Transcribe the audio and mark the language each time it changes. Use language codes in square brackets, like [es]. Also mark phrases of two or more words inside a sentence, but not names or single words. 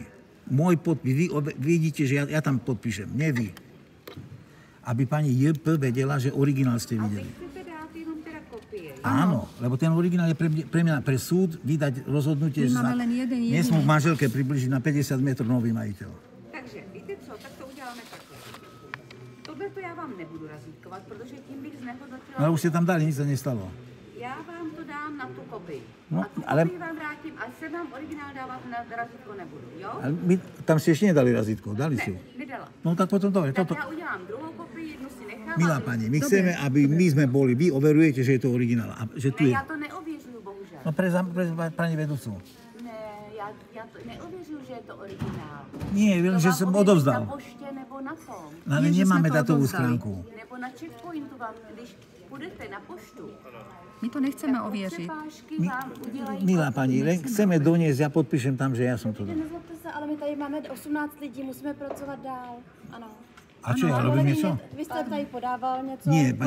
[sk] Môj podpis, vy vidíte, že ja tam podpíšem, nie vy. Aby pani JP vedela, že originál ste A vy videli. [cs] chcete dát jenom teda kopie. [sk] Áno, lebo ten originál je pre mňa, pre súd, vydať rozhodnutie, My že máme len jeden jediný. nesmú v manželke približiť na 50 metrov nový majiteľ. [cs] Takže, víte co, tak to uděláme takhle. Tohle to já vám nebudu razítkovat, protože tím bych znehodnotila... [sk] No ale už ste tam dali, nič sa nestalo. [cs] Já vám to dám na tu kopii. No, [sk] A tu ale- [cs] kopii vám vrátím, ale sem vám originál dávat na razítko nebudu, jo? [sk] Ale my tam ste ešte nedali razítko, dali [cs] Ne, [sk] ste. [cs] nedala. [sk] No tak potom dobre, [cs] Tak [sk] toto. [cs] já udělám druhou kopii, jednu si nechám. [sk] Milá a pani, my chceme, aby my sme boli, vy overujete, že je to originál. A že tu [cs] Ne, [sk] je... [cs] já to neověřuju, bohužel. [sk] No pre pani vedúcu. [cs] Ne, já to neověřuju, že je to originál. [sk] Nie, viem, [cs] To [sk] že [cs] vám [sk] som [cs] ověřím [sk] odovzdal. [cs] Na poště nebo na tom. [sk] No, ale Nie, že nemáme sme to datovú odovzdali. schránku. [cs] Nebo na checkpointu vám, když půjdete na poštu, [sk] My to nechceme oviežiť. [cs] přepážky vám udělají... [sk] Milá pani, len chceme doniesť, ja podpíšem tam, že ja som to dal. [cs] Nezlobte se, ale my tady máme 18 lidí, musíme pracovat dál. Ano. [sk] A čo, ja robím niečo? [cs] Vy jste tady podával něco. [sk] Nie, pani